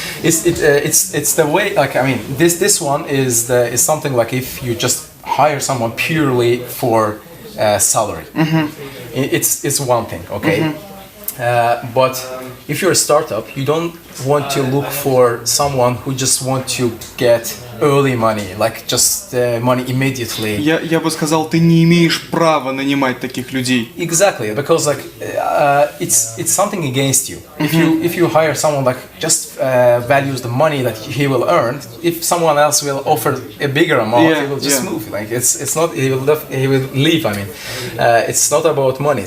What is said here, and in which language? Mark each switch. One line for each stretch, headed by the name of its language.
English: It's the way. Like I mean, this one is something like if you just hire someone purely for salary. It's one thing, okay. But if you're a startup, you don't want to look for someone who just want to get early money, like just money immediately.
Russian: Я бы сказал, ты не имеешь права нанимать таких людей.
English: Exactly, because like it's something against you. If you hire someone like just values the money that he will earn, if someone else will offer a bigger amount, he will just move. Like it's not he will leave. I mean, it's not about money.